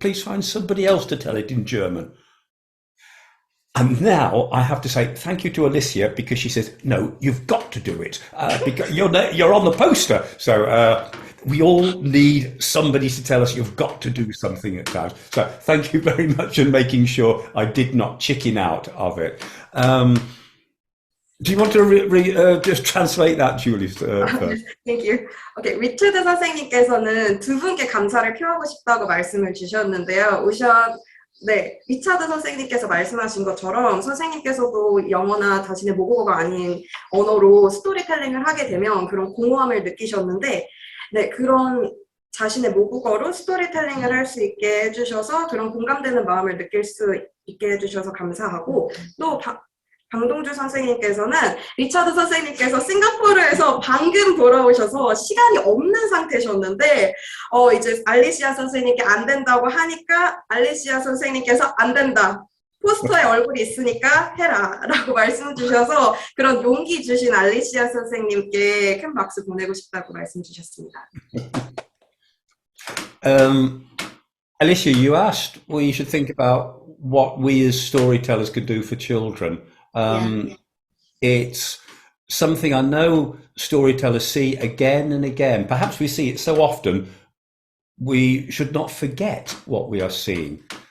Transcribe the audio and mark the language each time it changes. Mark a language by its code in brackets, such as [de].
[en] Please find somebody else to tell it in German. And now I have to say thank you to Alicia because she says, no, you've got to do it because you're on the poster. So we all need somebody to tell us you've got to do something at times. So thank you very much for making sure I did not chicken out of it. Do you want to just translate that, Julie? First? Thank you. [ko] Okay, 리처드 선생님께서는 두 분께 감사를 표하고 싶다고 말씀을 주셨는데요. 네, 리차드 선생님께서 말씀하신 것처럼 선생님께서도 영어나 자신의 모국어가 아닌 언어로 스토리텔링을 하게 되면 그런 공허함을 느끼셨는데 네, 그런 자신의 모국어로 스토리텔링을 할 수 있게 해주셔서 그런 공감되는 마음을 느낄 수 있게 해주셔서 감사하고 또 방동주 선생님께서는 리차드 선생님께서 싱가포르에서 방금 돌아오셔서 시간이 없는 상태셨는데 이제 알리시아 선생님께 안 된다고 하니까 알리시아 선생님께서 안 된다. 포스터에 얼굴이 있으니까 해라 라고 말씀 주셔서 그런 용기 주신 알리시아 선생님께 큰 박수 보내고 싶다고 말씀 주셨습니다. [en] Alicia, you asked we should think about what we as storytellers could do for children. It's something I know storytellers see again and again. Perhaps we see it so often, we should not forget what we are seeing.